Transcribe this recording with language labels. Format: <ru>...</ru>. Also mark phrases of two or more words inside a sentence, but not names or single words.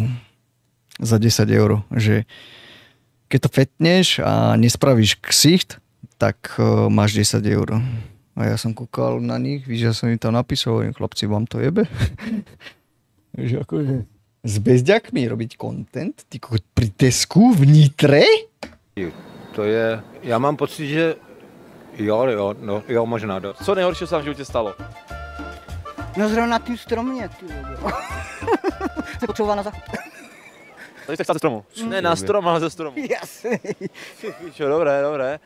<sk>Za 10 €, že keď to fetneš a nespravíš ksicht, tak máš 10 €. A ja som kúkal na nich, víš, ja som im tam napísal, hovorím, chlapci, vám to jebe? Že akože s bezďakmi robiť content, ty pri Tesku v Nitre?</sk> <cs>To je, já mám pocit, že jo, možná. Co nejhoršího se vám v životě stalo? No zrovna na tým stromě, ty vole. Nepotřebovala na záchod. Tady jste ze stromu? Ne na strom, ale ze stromu. Jasný.</cs> <sk>Dobré.</sk>